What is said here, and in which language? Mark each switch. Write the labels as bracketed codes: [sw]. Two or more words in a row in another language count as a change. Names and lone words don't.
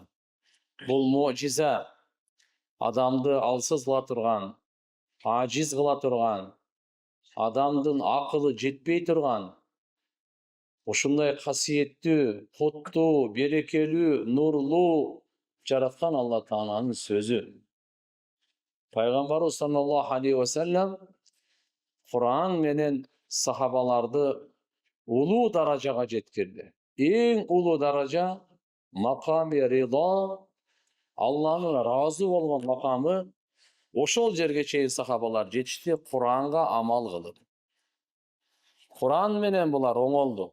[ky] Бул мужиза, адамды алсыз кыла турган, ажиз кыла турган, адамдын акылы жетпей турган, ушундай касиеттүү, куттуу, берекелүү, нурлуу жараткан Алла Тааланын сөзү. Пайгамбарыбыз [ar] صلى الله عليه وسلم [ky] Кур'ан менен сахабаларды улуу даражага жеткирди. Эң улуу даража [ar] مقام رضا, [ky] Алланын разы болгон макамы. Ошол жерге чейин сахабалар жетишти, Кур'анга амал кылып. Кур'ан менен булар оңолду.